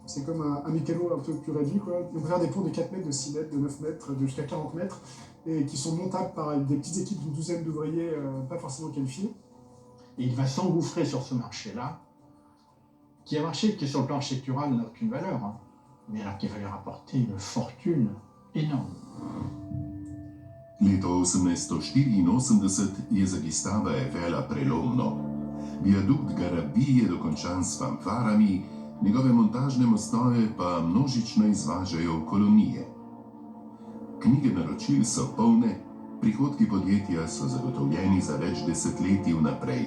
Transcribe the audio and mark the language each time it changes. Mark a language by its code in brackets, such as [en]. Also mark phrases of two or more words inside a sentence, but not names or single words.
[fr] C'est comme un mécano un peu plus réduit, quoi. On peut faire des ponts de 4 mètres, de 6 mètres, de 9 mètres, de jusqu'à 40 mètres, et qui sont montables par des petites équipes d'une douzaine d'ouvriers pas forcément qualifiés. Et il va s'engouffrer sur ce marché-là, qui est un marché qui, sur le plan architectural, n'a aucune valeur. mais alors qui va lui rapporter une fortune énorme. [sl] Leto 1884 je za Gustava Eiffela prelomno. Viadukt Garabij je dokončan s fanfarami, njegove montažne mostove pa množično izvažajo v kolonije. Knjige naročil so polne, prihodki podjetja so zagotovljeni za več desetletij vnaprej.